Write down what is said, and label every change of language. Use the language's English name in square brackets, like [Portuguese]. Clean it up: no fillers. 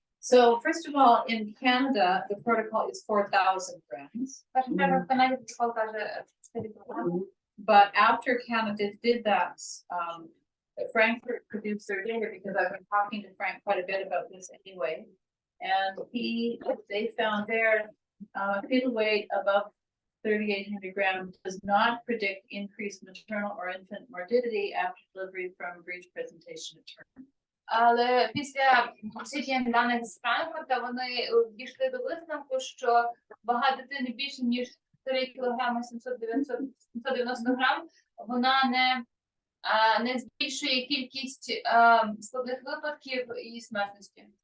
[English] So first of all, in Canada, the protocol is 4,000 grams. [Ukrainian] Першим в Канаді протокол каже 4 [English] But after Canada did that, Frankfurt produced their data, because I've been talking to Frank quite a bit about this anyway. And they found their fetal weight above 3,800 grams does not predict increased maternal or infant morbidity after delivery from breech presentation to term. [Ukrainian] Але після дослідження даних з Франкфурта вони дійшли до висновку, що вага дитини більше, ніж 3 кг 790 грам, вона не збільшує кількість складних випадків і смертності.